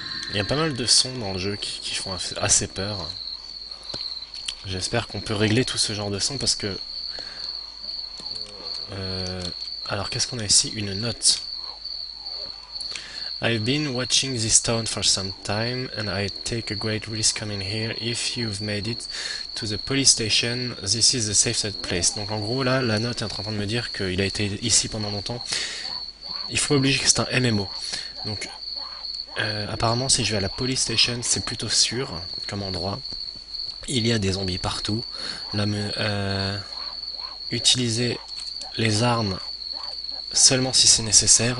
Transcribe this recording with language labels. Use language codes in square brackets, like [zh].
[fr] Il y a pas mal de sons dans le jeu qui font assez peur. J'espère qu'on peut régler tout ce genre de son parce que... euh, alors, qu'est-ce qu'on a ici? Une note. [en] I've been watching this town for some time and I take a great risk coming here. If you've made it to the police station, this is the safest place. [fr] Donc en gros là, la note est en train de me dire qu'il a été ici pendant longtemps. Il faut obliger que c'est un MMO. Donc apparemment si je vais à la police station, c'est plutôt sûr comme endroit. Il y a des zombies partout. Là, utiliser les armes seulement si c'est nécessaire.